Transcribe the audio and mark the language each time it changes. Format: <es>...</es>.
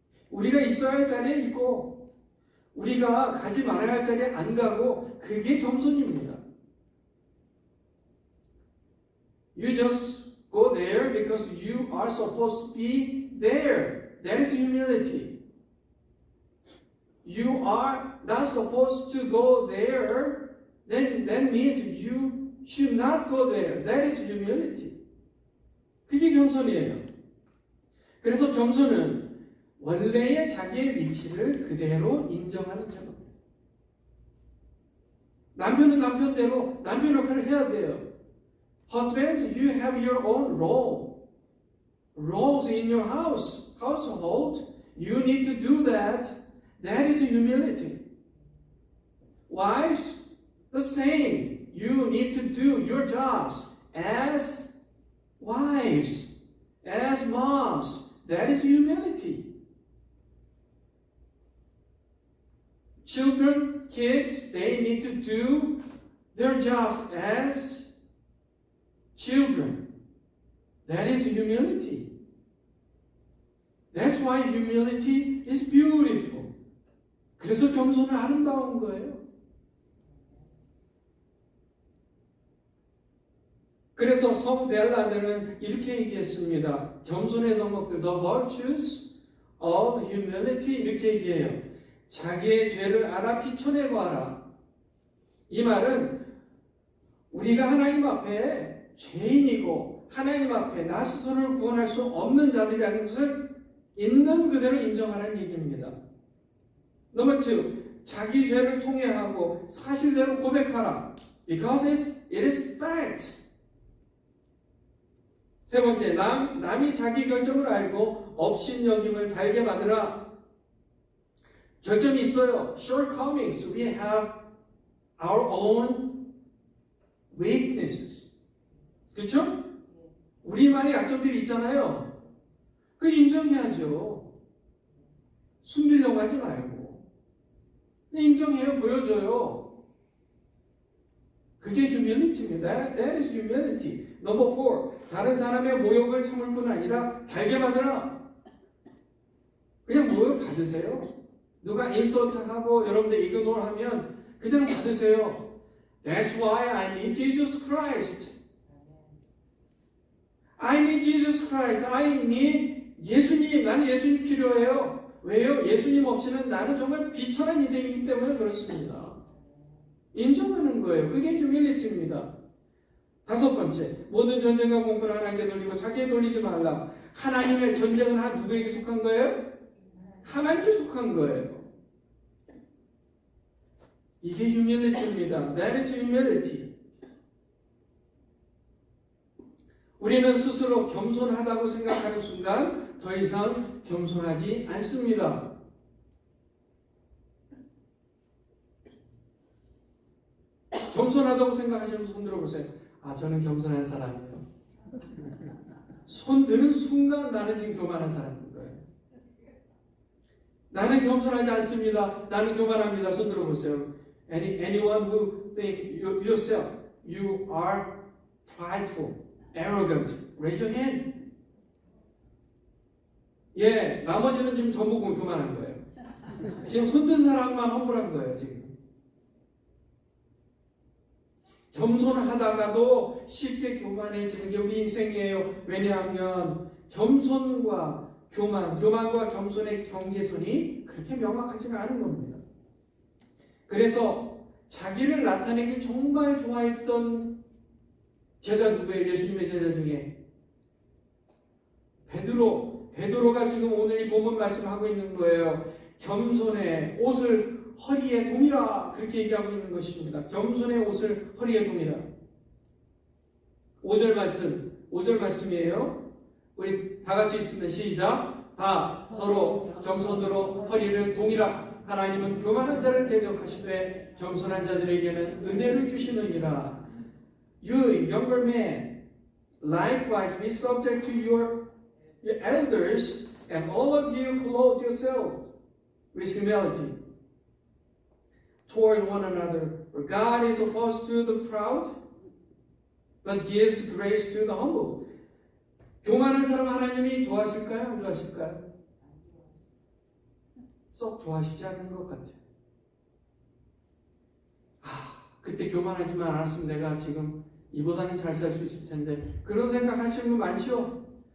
<ko>우리가 있어야 할 자리에 있고 우리가 가지 말아야 할 자리에 안 가고 그게 겸손입니다.</ko> <en>You just go there because you are supposed to be there. That is humility. You are not supposed to go there. Then that means you should not go there. That is humility.</en> <ko>그게 겸손이에요. 그래서 겸손은 원래의 자기의 위치를 그대로 인정하는 태도입니다. 남편은 남편대로 남편 역할을 해야 돼요.</ko> <en>Husbands, you have your own roles in your household. You need to do that. That is humility. Wives, the same. You need to do your jobs as wives, as moms. That is humility. Children, kids, they need to do their jobs as children. That is humility. That's why humility is beautiful.</en> <ko>그래서 겸손은 아름다운 거예요. 그래서 성 벨라드는 이렇게 얘기했습니다. 겸손의 덕목들,</ko> <en>the virtues of humility</en> <ko>이렇게 얘기해요. 자기의 죄를 알아 비춰내고 하라. 이 말은 우리가 하나님 앞에 죄인이고 하나님 앞에 나 스스로를 구원할 수 없는 자들이라는 것을 있는 그대로 인정하라는 얘기입니다. 넘버 2, 자기 죄를 통회하고 사실대로 고백하라.</ko> <en>Because it is fact.</en> <ko>세 번째, 남이 자기 결정을 알고 업신여김을 달게 받으라. 결점이 있어요.</ko> <en>Shortcomings. We have our own weaknesses.</en> <ko>그렇죠? 우리만의 약점들이 있잖아요. 그 인정해야죠. 숨기려고 하지 말고. 인정해요. 보여줘요. 그게 humility입니다.</ko> <en>That is humility. Number 4.</en> <ko>다른 사람의 모욕을 참을 뿐 아니라 달게 받으라. 그냥 모욕 받으세요. 누가 인서트하고 여러분들 이그노를 하면 그냥 받으세요.</ko> <en>That's why I need Jesus Christ. I need Jesus Christ. I need 예수님.</en> <ko>나는 예수님 필요해요. 왜요? 예수님 없이는 나는 정말 비천한 인생이기 때문에 그렇습니다. 인정하는 거예요. 그게 humility입니다. 다섯 번째, 모든 전쟁과 공포를 하나님께 돌리고 자기에 돌리지 말라. 하나님의 전쟁은 누구에게 속한 거예요? 하나님께 속한 거예요. 이게 humility입니다. That is humility. 우리는 스스로 겸손하다고 생각하는 순간 더 이상 겸손하지 않습니다. 겸손하다고 생각하시면 손 들어보세요. 아, 저는 겸손한 사람이에요. 손 드는 순간 나는 지금 교만한 사람인 거예요. 나는 겸손하지 않습니다. 나는 교만합니다. 손 들어보세요.</ko> <en>Anyone who think yourself, you are prideful, arrogant, raise your hand.</en> <ko>예, 나머지는 지금 전부 교만한 거예요. 지금 손든 사람만 험불한 거예요, 지금. 겸손하다가도 쉽게 교만해지는 게 우리 인생이에요. 왜냐하면 겸손과 교만과 겸손의 경계선이 그렇게 명확하지가 않은 겁니다. 그래서 자기를 나타내기 정말 좋아했던 제자 누구예요? 예수님의 제자 중에 베드로가 지금 오늘 이 본문 말씀하고 있는 거예요. 겸손의 옷을 허리에 동이라 그렇게 얘기하고 있는 것입니다. 겸손의 옷을 허리에 동이라. 5절 말씀이에요. 우리 다 같이 있습니다. 시작. 다 서로 겸손으로 허리를 동이라. 하나님은 교만한 자를 대적하시되 겸손한 자들에게는 은혜를 주시느니라.</ko> <en>You younger men, likewise be subject to your elders, and all of you clothe yourselves with humility toward one another. For God is opposed to the proud, but gives grace to the humble.</en> <ko>교만한 사람 하나님이 좋아하실까요? 안 좋아하실까요? 썩 좋아하시지 않는 것 같아요. 그때 교만하지만 않았으면 내가 지금 이보다는 잘 살 수 있을 텐데, 그런 생각 하시는 분 많죠?</ko>